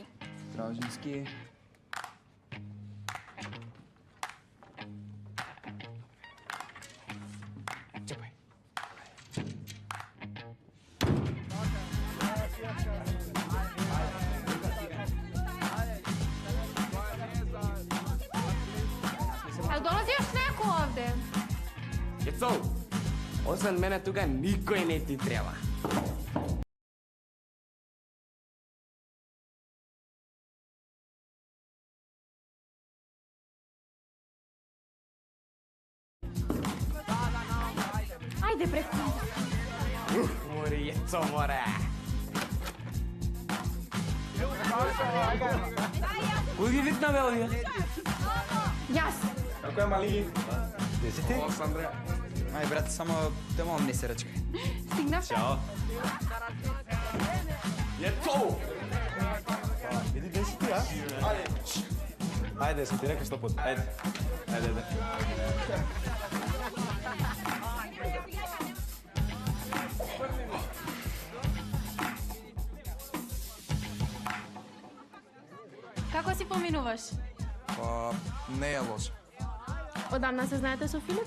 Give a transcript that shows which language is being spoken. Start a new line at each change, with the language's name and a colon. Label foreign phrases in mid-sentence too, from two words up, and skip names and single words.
Macedonian: Стражински. Чепај.
Serbian: Ал долази još neko ovde?
Macedonian: Кецо, освен мене тука никој не ти треба. Ајде преку. Мори, Ецо, море. Кој ги викна, бе, овие? Јас. Како е, мали? Де си ти? Андреа. Ај, брат, само те молам не се ръчкай. Стигнав. Ćao. Ецо! Иди, де си ти, а?
Serbian: Ajde, sam ti rekao 100 puta. Ajde. Ajde.
Macedonian: Како си поминуваш? Па, не е лошо. Одамна се знаете со Филип?